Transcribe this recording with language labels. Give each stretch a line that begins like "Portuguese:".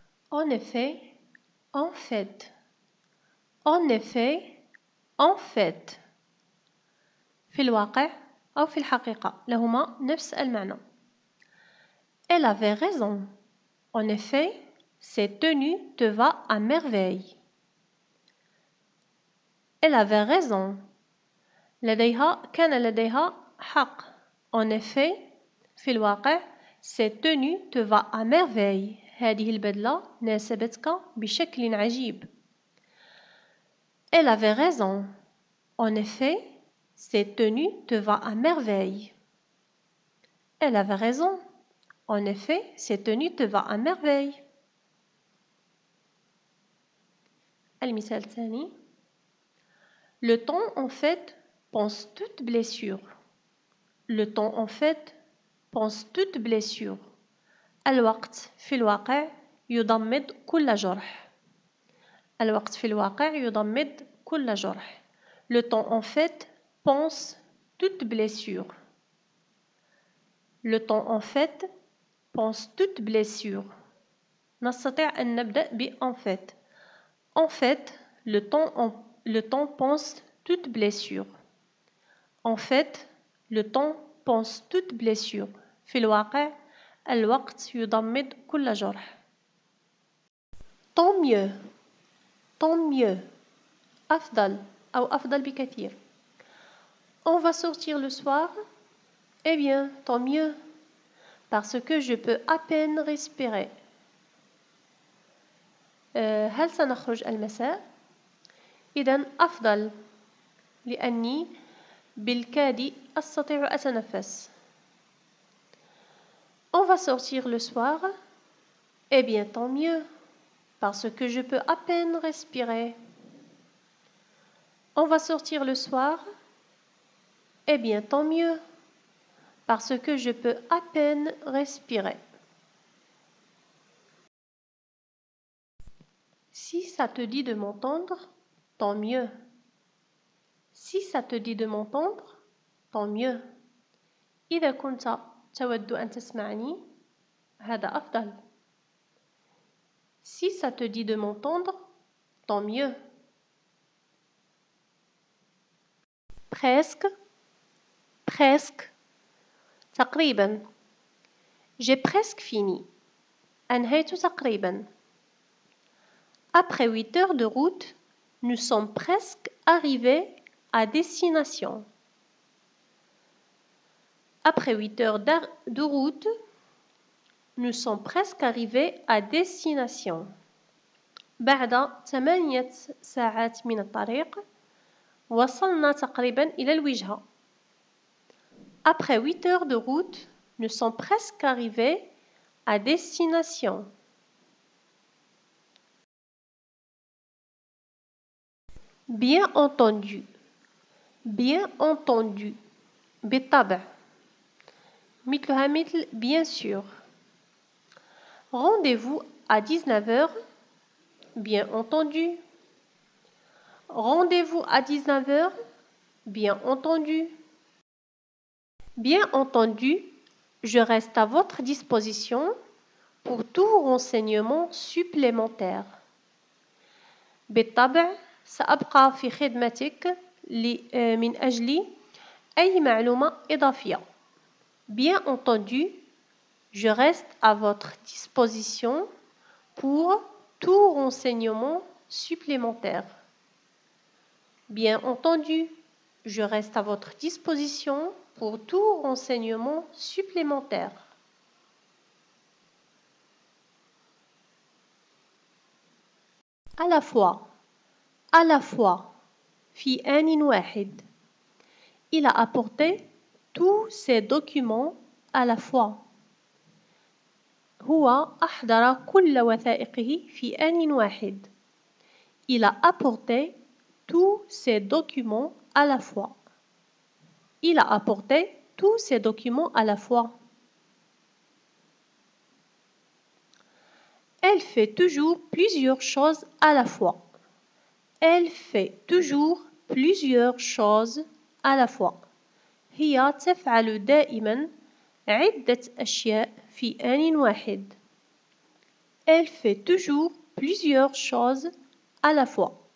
French: En effet, en fait. En effet, en fait.
Arabic: في الواقع أو في الحقيقة لهما نفس المعنى.
French: Elle avait raison. En effet, cette tenue te va à merveille. Elle avait raison.
Arabic: كان لديها حق.
French: En effet,
Arabic: في الواقع,
French: cette tenue te va à merveille.
Arabic: هذه البدلة ناسبتك بشكل عجيب.
French: Elle avait raison. En effet, cette tenue te va à merveille. Elle avait raison. En effet, cette tenue te va à merveille.
Arabic: المثال الثاني.
French: Le temps en fait pense toute blessure. Le temps en fait pense toute blessure.
Arabic: الوقت في الواقع يضمد كل جرح. الوقت في الواقع يضمد كل جرح.
French: Le temps en fait pense toute blessure. Le temps en fait pense toute blessure.
Arabic: نستطيع أن نبدأ ب en fait.
French: En fait, le temps pense toute blessure. En fait, le temps pense toute blessure.
Arabic: في الواقع الوقت يضمد كل جرح.
French: Tant mieux. Tant mieux.
Arabic: أفضل أو أفضل بكثير.
French: On va sortir le soir. Eh bien, tant mieux. Parce que je peux à peine respirer.
Arabic: هل سنخرج المساء؟ إذن أفضل لأني بالكاد أستطيع أتنفس.
French: On va sortir le soir. Eh bien, tant mieux. Parce que je peux à peine respirer. On va sortir le soir. Eh bien, tant mieux. Parce que je peux à peine respirer. Si ça te dit de m'entendre, tant mieux. Si ça te dit de m'entendre, tant mieux.
Arabic: إذا كنت تود أن تسمعني هذا أفضل.
French: Si ça te dit de m'entendre, tant mieux. Presque, presque,
Arabic: تقريبا.
French: J'ai presque fini.
Arabic: أنهيت تقريبا.
French: Après 8 heures de route, nous sommes presque arrivés à destination. Après 8 heures de route, nous sommes presque arrivés à destination.
Arabic: بعد 8 ساعات من الطريق وصلنا تقريبا إلى الوجهة.
French: Après 8 heures de route, nous sommes presque arrivés à destination. Bien entendu. Bien entendu.
Arabic: بالطبع. مثلها مثل bien sûr.
French: Rendez-vous à 19 heures. Bien entendu. Rendez-vous à 19 heures. Bien entendu. Bien entendu, je reste à votre disposition pour tout renseignement supplémentaire.
Arabic: بالطبع سأبقى في خدمتك من أجل أي معلومة إضافية.
French: Bien entendu, je reste à votre disposition pour tout renseignement supplémentaire. Bien entendu, je reste à votre disposition pour tout renseignement supplémentaire. À la fois, à la fois,
Arabic: في آن واحد.
French: Il a apporté tous ces documents à la fois.
Arabic: هو أحضر كل وثائقه في آن واحد.
French: Il a apporté tous ces documents à la fois. Il a apporté tous ces documents à la fois. Elle fait toujours plusieurs choses à la fois. Elle fait toujours plusieurs choses à la fois.
Arabic: هي تفعل دائما عدة أشياء في آن واحد.
French: Elle fait toujours plusieurs choses à la fois.